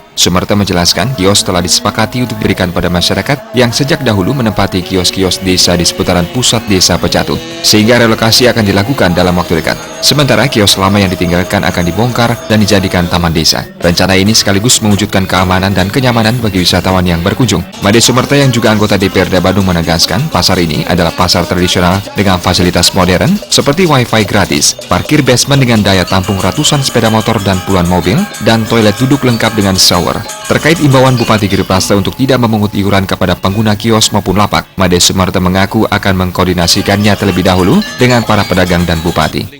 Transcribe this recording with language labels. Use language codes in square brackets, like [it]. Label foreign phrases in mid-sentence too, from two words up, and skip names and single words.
[id] Sumerta menjelaskan kios telah disepakati untuk diberikan pada masyarakat yang sejak dahulu menempati kios-kios desa di seputaran pusat Desa Pecatu, sehingga relokasi akan dilakukan dalam waktu dekat. Sementara kios lama yang ditinggalkan akan dibongkar dan dijadikan taman desa. Rencana ini sekaligus mewujudkan keamanan dan kenyamanan bagi wisatawan yang berkunjung. Made Sumerta yang juga anggota DPRD Badung menegaskan pasar ini adalah pasar tradisional dengan fasilitas modern seperti wifi gratis, parkir basement dengan daya tampung ratusan sepeda motor dan puluhan mobil, dan toilet duduk lengkap dengan shower. Terkait imbauan Bupati Giri Prasta untuk tidak memungut iuran kepada pengguna kios maupun lapak, Made Sumerta mengaku akan mengkoordinasikannya terlebih dahulu dengan para pedagang dan bupati.